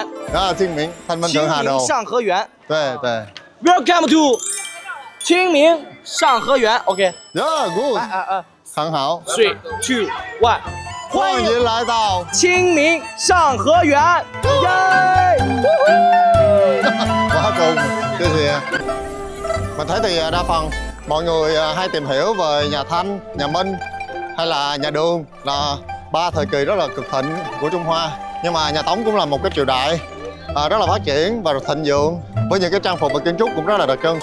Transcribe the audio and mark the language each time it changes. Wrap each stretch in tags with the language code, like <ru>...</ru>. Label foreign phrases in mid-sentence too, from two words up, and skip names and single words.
<zh>啊，清明，</zh> <vi>thanh minh Thượng Hà Đồ。</vi> <zh>清明上河园。对对。</zh> <en>Welcome to 清明上河园。OK。 Yeah, good。</en> <zh>很好。</zh> <en>3, 2, 1。</en> <zh>欢迎来到清明上河园。耶！</zh> <vi>Quá cùng, cái gì? Mình thấy thì đa phần mọi người hay tìm hiểu về nhà Thanh, nhà Minh hay là nhà Đường là ba thời kỳ rất là cực thịnh của Trung Hoa. Nhưng mà nhà Tống cũng là một cái triều đại rất là phát triển và thịnh vượng với những cái trang phục và kiến trúc cũng rất là đặc trưng.</vi>